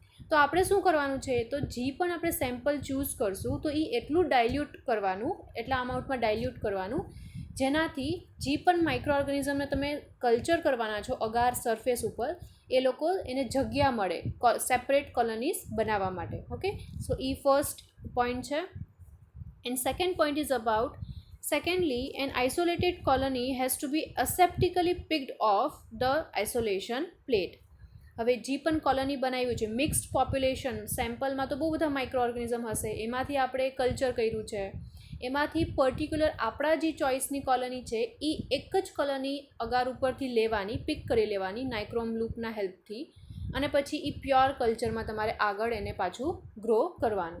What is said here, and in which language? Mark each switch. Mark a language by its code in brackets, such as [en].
[gu] તો આપણે શું કરવાનું છે? તો જે પણ આપણે સેમ્પલ ચૂઝ કરશું તો એ એટલું ડાયલ્યુટ કરવાનું, એટલા અમાઉન્ટમાં ડાયલ્યુટ કરવાનું જેનાથી જે પણ માઇક્રોઓર્ગેનિઝમને તમે કલ્ચર કરવાના છો અગાર સરફેસ ઉપર એ લોકો એને જગ્યા મળે સેપરેટ કોલોનીઝ બનાવવા માટે. ઓકે, સો એ ફર્સ્ટ point છે. [en] And second point is about, secondly, an isolated colony has to be aseptically picked off the isolation plate. [gu] હવે જે પણ કોલોની બનાવ્યું છે, મિક્સ્ડ પોપ્યુલેશન, સેમ્પલમાં તો બહુ બધા માઇક્રોઓર્ગેનિઝમ હશે, એમાંથી આપણે કલ્ચર કર્યું છે, એમાંથી પર્ટિક્યુલર આપણા જે ચોઇસની કોલોની છે એ એક જ કોલોની અગાર ઉપરથી લેવાની, પિક કરી લેવાની નાઇક્રોમ લૂપના હેલ્પથી, અને પછી એ પ્યોર કલ્ચરમાં તમારે આગળ એને પાછું ગ્રો કરવાનું.